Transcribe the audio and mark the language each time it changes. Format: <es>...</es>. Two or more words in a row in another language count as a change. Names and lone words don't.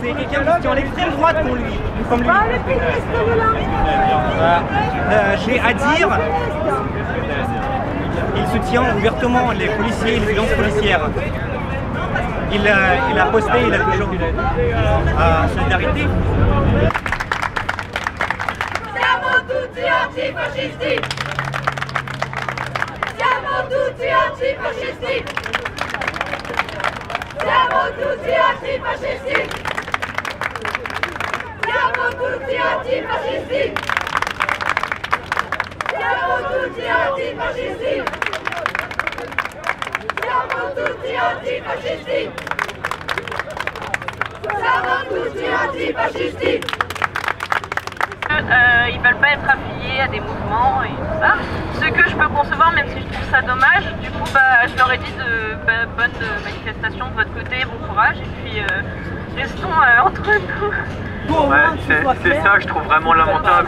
<fr>C'est quelqu'un qui est en extrême droite pour lui. Comme lui. J'ai à dire, il soutient ouvertement les policiers et les violences policières. Il a posté, il a toujours solidarité.</fr> <it>Siamo tutti antifascisti! Siamo tutti antifascisti! Siamo tutti antifascisti! Siamo tutti antifascisti! Siamo tutti antifascisti! Siamo tutti antifascisti! Siamo tutti antifascisti!</it> <fr>Ils veulent pas être affiliés à des mouvements et tout ça. Ce que je peux concevoir, même si je trouve ça dommage, du coup je leur ai dit bonne manifestation de votre côté, bon courage et puis restons entre nous. C'est ça que je trouve vraiment lamentable.</fr>